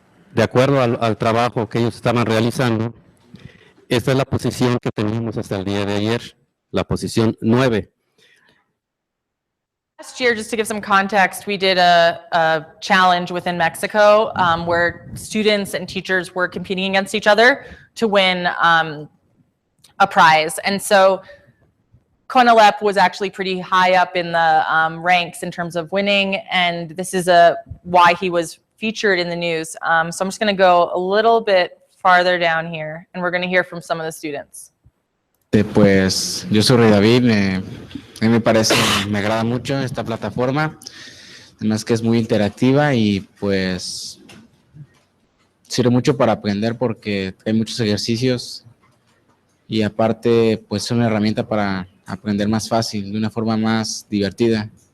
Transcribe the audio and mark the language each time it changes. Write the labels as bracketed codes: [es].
[es] de acuerdo al trabajo que ellos estaban realizando, esta es la posición que teníamos hasta el día de ayer, la posición 9. [en] Last year, just to give some context, we did a challenge within Mexico where students and teachers were competing against each other to win a prize. And so CONALEP was actually pretty high up in the ranks in terms of winning, and this is why he was featured in the news. So I'm just going to go a little bit farther down here, and we're going to hear from some of the students. [es] Pues yo soy Rey David, a mí me parece, me agrada mucho esta plataforma, además que es muy interactiva y pues sirve mucho para aprender porque hay muchos ejercicios y aparte pues es una herramienta para aprender más fácil, de una forma más divertida.